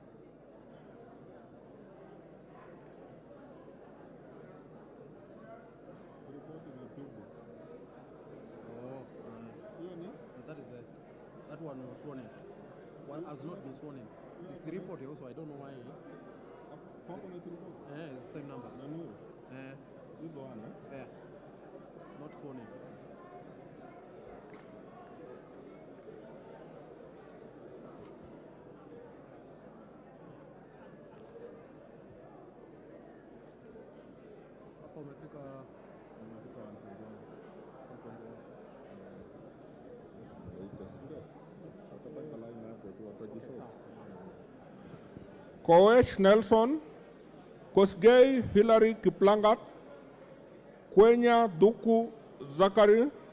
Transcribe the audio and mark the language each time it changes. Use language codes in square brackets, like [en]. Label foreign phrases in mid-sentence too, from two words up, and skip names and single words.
[en] That is that one was sworn in. One has not been sworn in. It's 340 also. I don't know why. It's the same number. This one, yeah. not sworn in. [sw] Hapa umefika 121. Koech Nelson, Kosgei Hilary Kiplangat, Kwenya Duku Zakari,